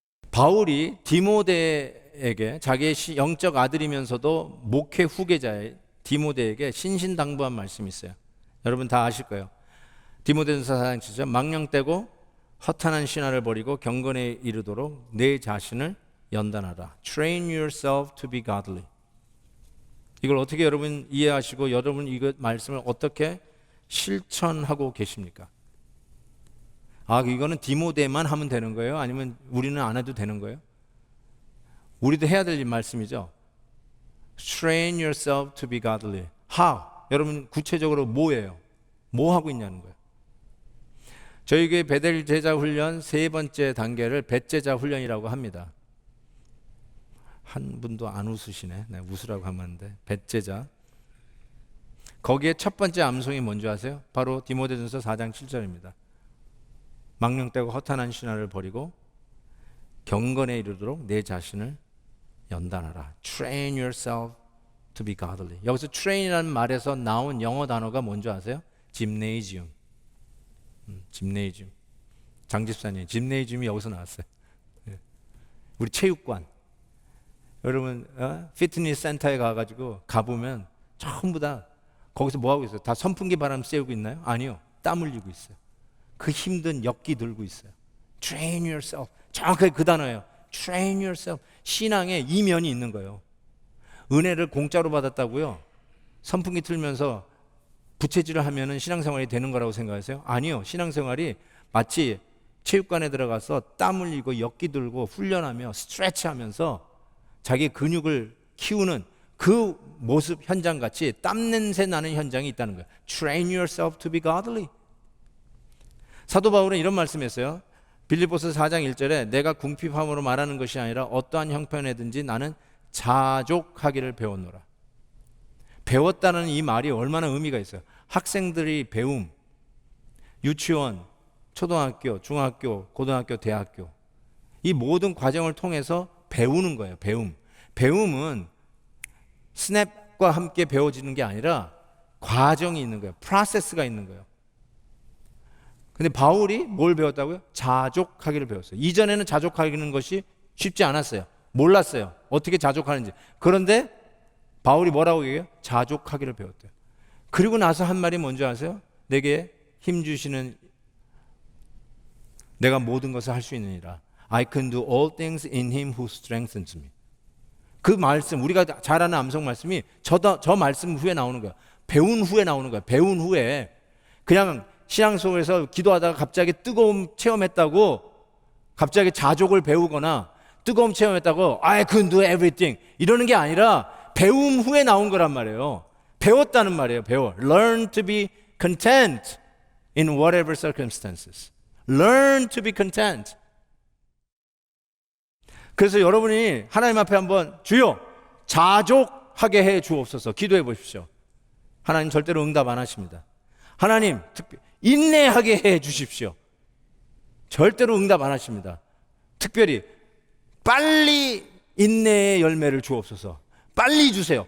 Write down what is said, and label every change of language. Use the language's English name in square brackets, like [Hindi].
[Korean] 바울이 디모데에게, 자기의 영적 아들이면서도 목회 후계자의 디모데에게 신신당부한 말씀이 있어요. 여러분 다 아실 거예요. 디모데전서 4장 7절, 망령되고 허탄한 신화를 버리고 경건에 이르도록 내 자신을 연단하라. [English] Train yourself to be godly. [Korean] 이걸 어떻게 여러분 이해하시고 여러분 이 말씀을 어떻게 실천하고 계십니까? 아, 이거는 디모데만 하면 되는 거예요? 아니면 우리는 안 해도 되는 거예요? 우리도 해야 될 말씀이죠. [English] Train yourself to be godly. How? [Korean] 여러분 구체적으로 뭐예요? 뭐 하고 있냐는 거예요. 저희 교회 베델 제자 훈련 세 번째 단계를 뱃제자 훈련이라고 합니다. 한 분도 안 웃으시네. 네, 웃으라고 하면 안 돼. 뱃제자. 거기에 첫 번째 암송이 뭔지 아세요? 바로 디모데전서 4장 7절입니다. 망령되고 허탄한 신화를 버리고 경건에 이르도록 내 자신을 연단하라. [English] Train yourself to be godly. [Korean] 여기서 train이라는 말에서 나온 영어 단어가 뭔지 아세요? [English] Gymnasium. Gymnasium. [Korean] 장집사님, Gymnasium이 여기서 나왔어요. 우리 체육관. 여러분 피트니스 센터에 가가지고 가보면 전부 다 거기서 뭐 하고 있어요? 다 선풍기 바람 쐬고 있나요? 아니요. 땀 흘리고 있어요. 그 힘든 역기 들고 있어요. [English] Train yourself. [Korean] 정확하게 그 단어예요. [English] Train yourself. [Korean] 신앙에 이면이 있는 거예요. 은혜를 공짜로 받았다고요? 선풍기 틀면서 부채질을 하면은 신앙생활이 되는 거라고 생각하세요? 아니요. 신앙생활이 마치 체육관에 들어가서 땀 흘리고 역기 들고 훈련하며 스트레치하면서 자기 근육을 키우는 그 모습 현장같이 땀 냄새 나는 현장이 있다는 거예요. [English] Train yourself to be godly. [Korean] 사도 바울은 이런 말씀했어요. 빌립보서 4장 1절에 내가 궁핍함으로 말하는 것이 아니라 어떠한 형편에든지 나는 자족하기를 배웠노라. 배웠다는 이 말이 얼마나 의미가 있어요. 학생들이 배움, 유치원, 초등학교, 중학교, 고등학교, 대학교 이 모든 과정을 통해서 배우는 거예요. 배움은 스냅과 함께 배워지는 게 아니라 과정이 있는 거예요. 프로세스가 있는 거예요. 근데 바울이 뭘 배웠다고요? 자족하기를 배웠어요. 이전에는 자족하기는 것이 쉽지 않았어요. 몰랐어요. 어떻게 자족하는지. 그런데 바울이 뭐라고 얘기해요? 자족하기를 배웠대요. 그리고 나서 한 말이 뭔지 아세요? 내게 힘 주시는 내가 모든 것을 할 수 있느니라. [English] I can do all things in him who strengthens me. [Korean] 그 말씀, 우리가 잘 아는 암송 말씀이 저 말씀 후에 나오는 거예요. 배운 후에 나오는 거예요. 배운 후에. 그냥 신앙 속에서 기도하다가 갑자기 뜨거움 체험했다고 갑자기 자족을 배우거나 뜨거움 체험했다고 [English] I can do everything [Korean] 이러는 게 아니라 배움 후에 나온 거란 말이에요. 배웠다는 말이에요. [English] Learn to be content in whatever circumstances. Learn to be content. [Korean] 그래서 여러분이 하나님 앞에 한번 주여 자족하게 해 주옵소서 기도해 보십시오. 하나님 절대로 응답 안 하십니다. 하나님 인내하게 해 주십시오. 절대로 응답 안 하십니다. 특별히 빨리 인내의 열매를 주옵소서. 빨리 주세요.